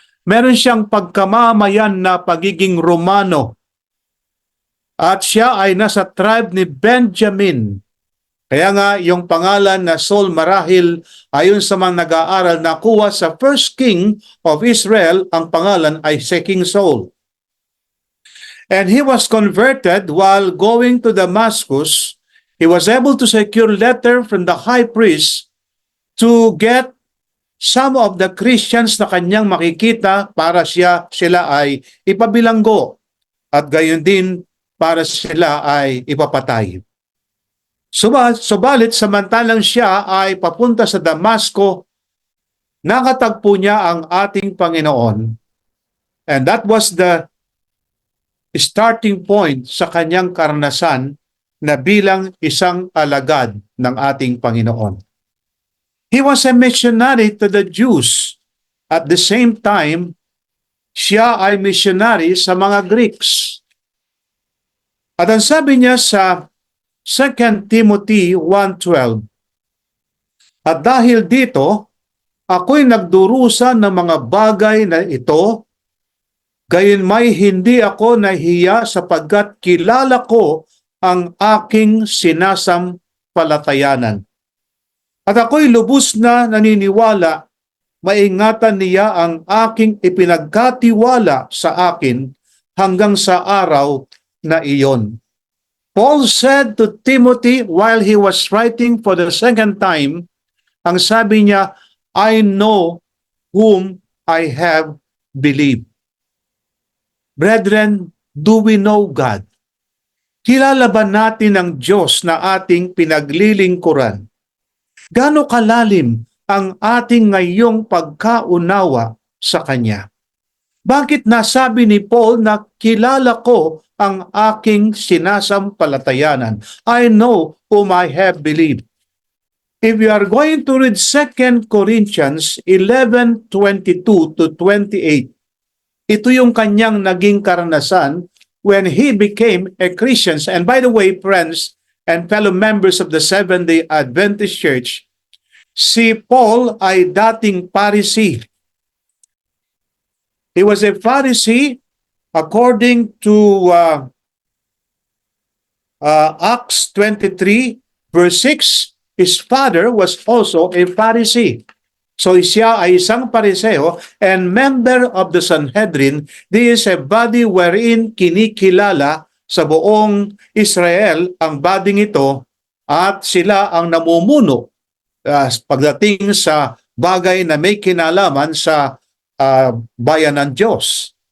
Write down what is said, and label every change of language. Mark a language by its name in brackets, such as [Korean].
[Filipino] Meron siyang pagkamamayan na pagiging Romano. At siya ay nasa tribe ni Benjamin. Kaya nga yung pangalan na Saul marahil ayon sa mga nag-aaral nakuha sa [English] first king of Israel, [Filipino] ang pangalan ay si King Saul. [English] And he was converted while going to Damascus. He was able to secure letter from the high priest to get some of the Christians [Filipino] na kanyang makikita para sila ay ipabilanggo at gayon din para sila ay ipapatay. Subalit samantalang siya ay papunta sa Damasco, nakatagpo niya ang ating Panginoon. And that was the starting point sa kanyang karanasan na bilang isang alagad ng ating Panginoon. [English] He was a missionary to the Jews. At the same time, [Filipino] siya ay missionary sa mga Greeks. At ang sabi niya sa 2 Timothy 1:12, at dahil dito, ako'y nagdurusa ng mga bagay na ito, gayon may hindi ako nahiya sapagkat kilala ko ang aking sinasampalatayanan. At ako'y lubos na naniniwala, maingatan niya ang aking ipinagkatiwala sa akin hanggang sa araw na iyon. [English] Paul said to Timothy while he was writing for the second time, [Filipino] ang sabi niya, [English] I know whom I have believed. Brethren, do we know God? [Filipino] Kilala ba natin ang Diyos na ating pinaglilingkuran? Gaano kalalim ang ating ngayong pagkaunawa sa Kanya? Bakit nasabi ni Paul na kilala ko ang aking sinasampalatayanan? [English] I know whom I have believed. If you are going to read 2 Corinthians 11:22 to 28, [Filipino] ito yung kanyang naging karanasan [English] when he became a Christian. And by the way, friends and fellow members of the Seventh-day Adventist Church, [Filipino] si Paul ay dating Pharisee. [English] He was a Pharisee according to Acts 23 verse 6. His father was also a Pharisee. [Filipino] So siya ay isang Pariseo [English] and member of the Sanhedrin. This is a body wherein [Filipino] kinikilala sa buong Israel ang bading ito at sila ang namumuno pagdating sa bagay na may kinalaman sa bayan ng Diyos.